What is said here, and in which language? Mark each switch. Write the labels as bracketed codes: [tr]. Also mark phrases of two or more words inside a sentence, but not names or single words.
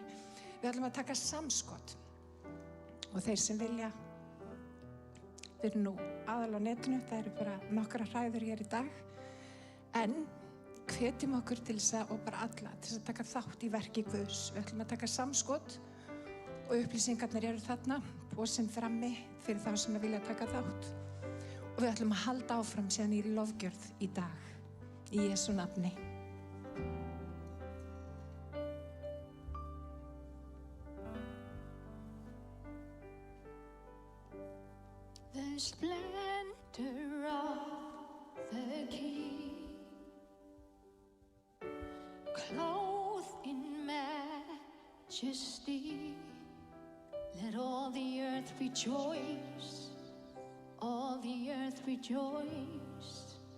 [is] Við ætlum að taka samskot og þeir sem vilja, við erum nú aðal á netinu, það eru bara nokkra hræður hér í dag, en hvetjum okkur til þess að, og bara alla, til þess að taka þátt í verki Guðs. Við ætlum að taka samskot og upplýsingarnir eru þarna, posinn frammi fyrir þá sem vilja taka þátt. Og við ætlum að halda áfram síðan í lofgjörð í dag, í Jesú nafni. [en] The splendor of the King, clothed in majesty, let all the earth rejoice, all the earth rejoice.